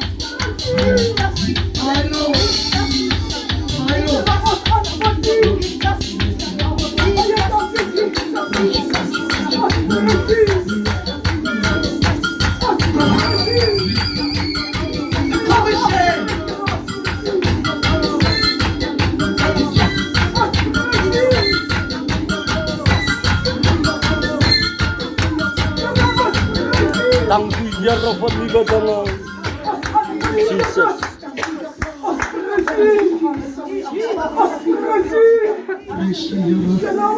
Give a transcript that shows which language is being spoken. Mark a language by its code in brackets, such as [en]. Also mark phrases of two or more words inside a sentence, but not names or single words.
[af] Aposin. Kom eens heen. Dank u, Here van nuwe dinge. Jesus. [en] Praise the Lord.